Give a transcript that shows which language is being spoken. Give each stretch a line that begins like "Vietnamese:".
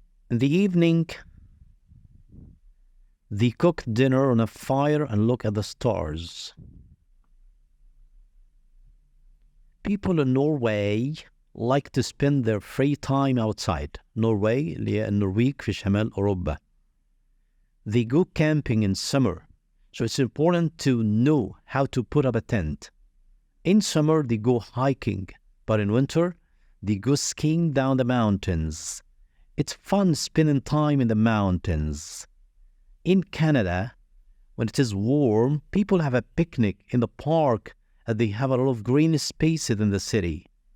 English: In the evening, they cook dinner on a fire and look at the stars. People in Norway like to spend their free time outside.
Arabic: Norway اللي هي النرويج في شمال أوروبا.
English: They go camping in summer. So it's important to know how to put up a tent. In summer, they go hiking, but in winter, they go skiing down the mountains. It's fun spending time in the mountains. In Canada, when it is warm, people have a picnic in the park and they have a lot of green spaces in the city.